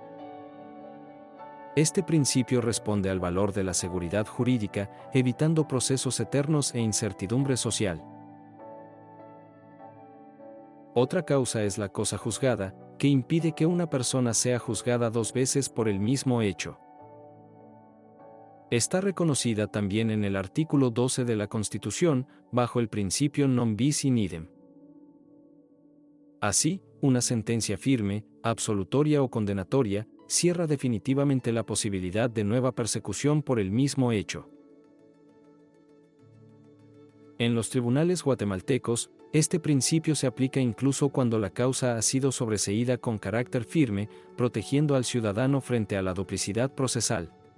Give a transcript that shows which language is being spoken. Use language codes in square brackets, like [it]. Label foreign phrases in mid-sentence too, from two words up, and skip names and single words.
[es] Este principio responde al valor de la seguridad jurídica, evitando procesos eternos e incertidumbre social. Otra causa es la cosa juzgada, que impide que una persona sea juzgada 2 veces por el mismo hecho. Está reconocida también en el artículo 12 de la Constitución, bajo el principio [la] non bis in idem. [es] Así, una sentencia firme, absolutoria o condenatoria, cierra definitivamente la posibilidad de nueva persecución por el mismo hecho. En los tribunales guatemaltecos, este principio se aplica incluso cuando la causa ha sido sobreseída con carácter firme, protegiendo al ciudadano frente a la duplicidad procesal.